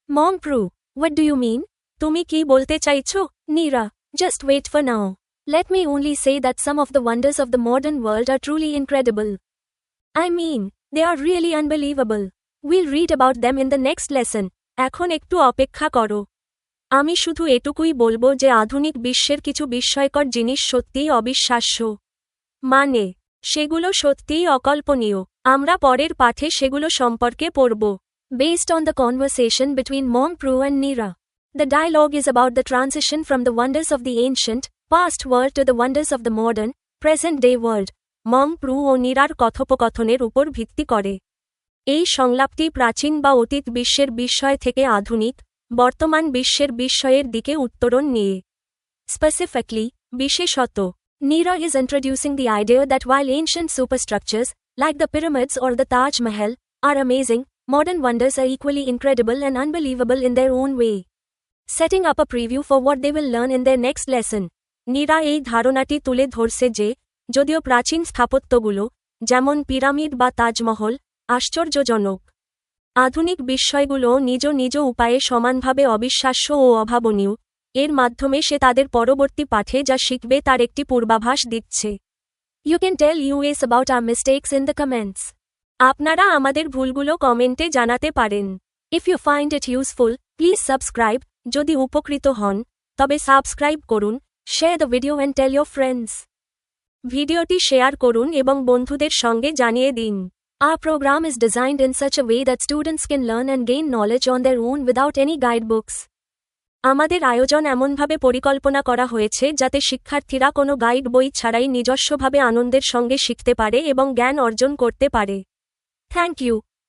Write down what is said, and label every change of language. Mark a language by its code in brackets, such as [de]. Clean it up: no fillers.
[en] Monk-Pru, what do you mean? [bn] তুমি কি বলতে চাইছো? [en] Nira, Just wait for now. Let me only say that some of the wonders of the modern world are truly incredible. I mean, they are really unbelievable. We'll read about them in the next lesson. [bn] এখন একটু অপেক্ষা করো। আমি শুধু এটুকুই বলবো যে আধুনিক বিশ্বের কিছু বিস্ময়কর জিনিস সত্যিই অবিশ্বাস্য। মানে, সেগুলো সত্যিই অকল্পনীয়। আমরা পরের পাঠে সেগুলো সম্পর্কে পড়ব। [en] Based on the conversation between Monk-Pru and Nira. The dialogue is about the transition from the wonders of the ancient, past world to the wonders of the modern, present-day world. [bn] Monk-Pru ও নীরার কথোপকথনের উপর ভিত্তি করে। এই সংলাপটি প্রাচীন বা অতীত বিশ্বের বিস্ময় থেকে আধুনিক, বর্তমান বিশ্বের বিস্ময়ের দিকে উত্তরণ নিয়ে। [en] Specifically, [bn] বিশেষত, [en] Nira is introducing the idea that while ancient superstructures, like the pyramids or the Taj Mahal, are amazing, modern wonders are equally incredible and unbelievable in their own way. Setting up a preview for what they will learn in their next lesson. [bn] Nira এই ধারণাটি তুলে ধরছে যে, যদিও প্রাচীন স্থাপত্যগুলো, যেমন pyramid বা তাজমহল, আশ্চর্যজনক, আধুনিক বিস্ময়গুলো নিজ উপায়ে সমানভাবে অবিশ্বাস্য ও অভাবনীয়, এর মাধ্যমে সে তাদের পরবর্তী পাঠে যা শিখবে তার একটি পূর্বাভাস দিচ্ছে। [en] You can tell us about our mistakes in the comments. [bn] আপনারা আমাদের ভুলগুলো কমেন্টে জানাতে পারেন। [en] If you find it useful, please subscribe. [bn] যদি উপকৃত হন, তবে সাবস্ক্রাইব করুন, [en] share the video and tell your friends. [bn] ভিডিওটি শেয়ার করুন এবং বন্ধুদের সঙ্গে জানিয়ে দিন। [en] Our program is designed in such a way that students can learn and gain knowledge on their own without any guidebooks. [bn] আমাদের আয়োজন এমনভাবে পরিকল্পনা করা হয়েছে যাতে শিক্ষার্থীরা কোনো গাইড বই ছাড়াই নিজস্বভাবে আনন্দের সঙ্গে শিখতে পারে এবং জ্ঞান অর্জন করতে পারে। [en] Thank you.